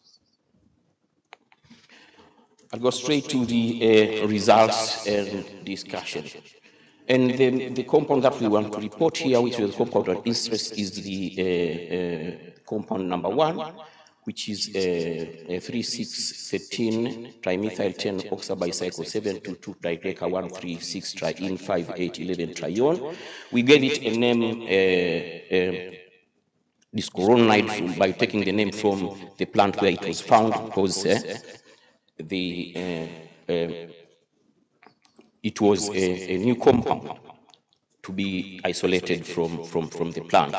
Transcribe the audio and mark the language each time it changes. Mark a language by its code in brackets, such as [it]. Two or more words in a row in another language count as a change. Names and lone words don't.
[en] I'll go straight to the results and discussion. And the compound that we want to report here, which is the compound of interest, is the compound number 1, which is 3613 trimethyl 10 oxabicycle 722 dideca 136 triene 5811 trione. We gave it a name, discoronide, by taking the name from the plant where it was found, because it was a new compound to be isolated from the plant.